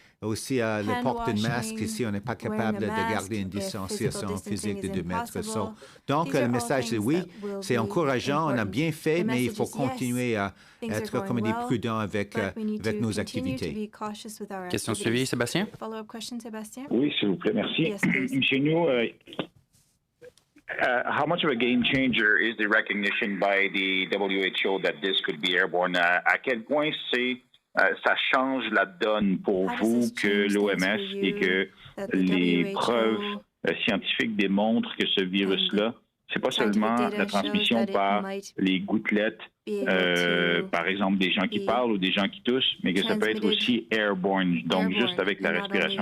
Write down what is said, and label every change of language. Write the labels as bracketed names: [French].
[French] Aussi, le port de masque, ici, on n'est pas capable de garder une distanciation physique de 2 mètres. Donc, le message, c'est oui, c'est encourageant, on a bien fait, mais il faut continuer à être comme des prudents avec nos activités. Question suivie, Sébastien? Oui, s'il vous plaît, merci. [English] Monsieur Njoo, how much of a game changer is the recognition by the WHO that this could be airborne? [French] À quel point ça change la donne pour vous que l'OMS et que les preuves scientifiques démontrent que ce virus-là, c'est pas seulement la transmission par les gouttelettes, par exemple des gens qui parlent ou des gens qui toussent, mais que ça peut être aussi airborne, donc juste avec la respiration.